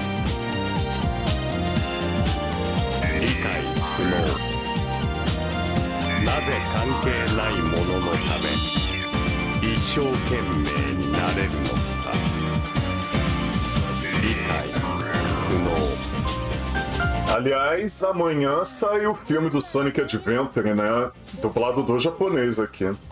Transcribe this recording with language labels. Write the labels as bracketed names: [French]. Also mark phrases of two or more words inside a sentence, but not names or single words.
[Japanese] 理解不能。なぜ関係ないもののため一生懸命になれるのか。理解不能。 [Portuguese] Aliás, amanhã sai o filme do Sonic Adventure, né? Dublado do japonês aqui.